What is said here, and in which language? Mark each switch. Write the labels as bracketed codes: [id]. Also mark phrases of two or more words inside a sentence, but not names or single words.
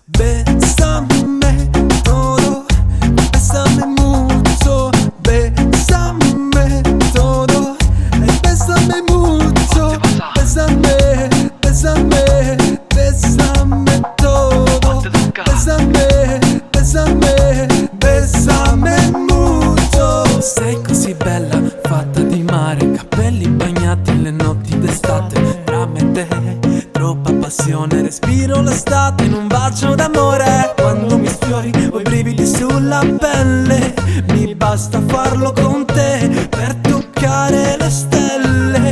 [es] Bésame todo, bésame mucho, bésame todo, bésame mucho, bésame, bésame, bésame todo, bésame, bésame, bésame mucho. [it] Sei così bella, fatta di mare, capelli bagnati le notti d'estate. Tra me e te, troppa passione, respiro l'estate in un bacio d'amore. Quando mi sfiori ho i brividi sulla pelle, mi basta farlo con te per toccare le stelle.